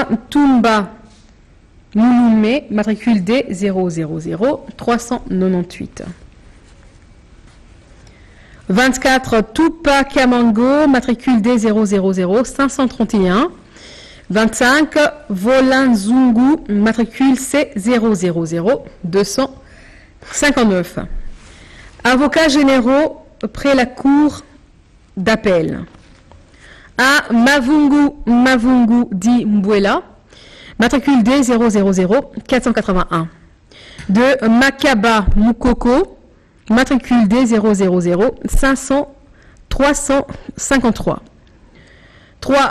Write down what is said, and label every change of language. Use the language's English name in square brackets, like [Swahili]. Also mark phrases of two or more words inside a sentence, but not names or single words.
[French] Tumba Mouloumé, matricule D000 398. 24. Tupa Kamango, matricule D000 531. 25. Volanzungu, matricule C000 259. Avocats généraux près la cour d'appel. A. Mavungu Di Mbuela, matricule D000 481. 2. Makaba Mukoko, matricule D000 353. 3.